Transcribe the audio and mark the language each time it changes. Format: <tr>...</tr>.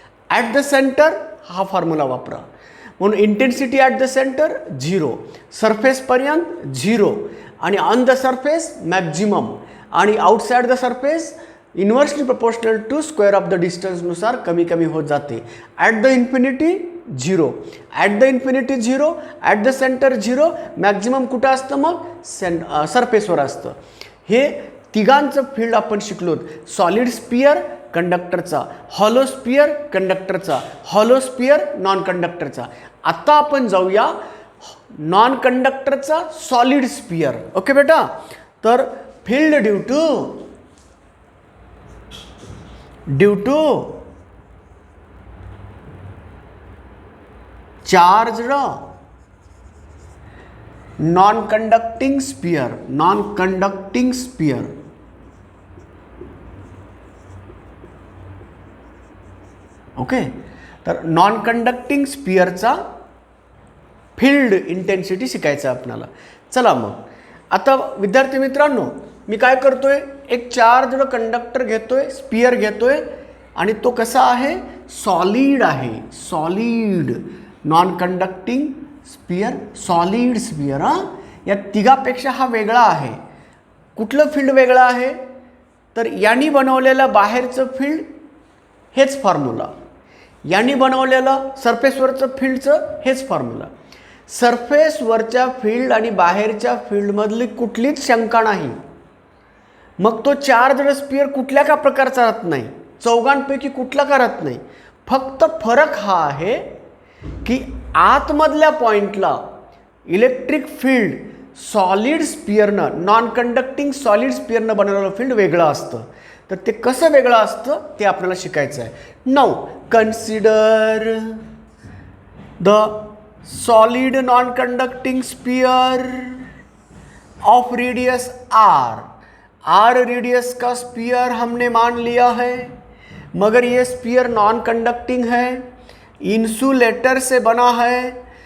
<mr>At the centre, हा formula वापरा। म्हणून इंटेन्सिटी ॲट द सेंटर 0, सरफेसपर्यंत 0, आणि ऑन द सरफेस मॅक्झिमम, आणि</mr> <en>outside the surface inversely proportional to square of the डिस्टन्सनुसार</en> <mr>कमी कमी होत जाते। At the infinity 0, at the infinity 0, at the centre 0, maximum कुठं असतं मग सरफेसवर असतं। हे तिघांचं फील्ड आपण शिकलो। सॉलिड स्फीयर कंडक्टरचा, हॉलो स्फीयर कंडक्टरचा, हॉलो स्फीयर नॉन कंडक्टरचा। आता आपण जाऊया नॉन कंडक्टरचा सॉलिड स्फीयर। ओके बेटा, तर</mr> <en>field due to charged non conducting sphere,</en> <mr>okay. तर नॉन कंडक्टिंग स्फीयरचा फील्ड इंटेन्सिटी शिकायचं आहे आपल्याला। चला मग आता विद्यार्थी मित्रांनो, मी काय करतोय, एक चार्ज्ड कंडक्टर घेतोय, स्फीयर घेतोय, आणि तो कसा आहे, सॉलिड आहे, solid non conducting sphere, solid sphere. या तिघापेक्षा हा वेगळा आहे। कुठलं फील्ड वेगळं आहे, तर यांनी बनवलेलं बाहेरचं फील्ड हेच फॉर्म्युला, यांनी बनवलेलं सरफेसवरचं फील्डचं हेच फॉर्म्युला। सरफेसवरच्या फील्ड आणि बाहेरच्या फील्डमधली कुठलीच शंका नाही। मग तो चार्ज्ड स्फीयर कुठल्या का प्रकारचा राहत नाही, चौघांपैकी कुठला का राहत नाही। फक्त फरक हा आहे की आतमधल्या पॉइंटला electric field solid स्फीयरनं, non conducting solid स्फीयरनं बनवलेलं फील्ड वेगळं असतं। तर ते कसं वेगळं असतं ते आपल्याला शिकायचं आहे।</mr> <en>now consider the solid non conducting sphere of radius R</en> <hi>radius का स्फीयर हमने मान लिया है, मगर ये स्फीयर नॉन कंडक्टिंग है, इंसुलेटर से बना है।</hi>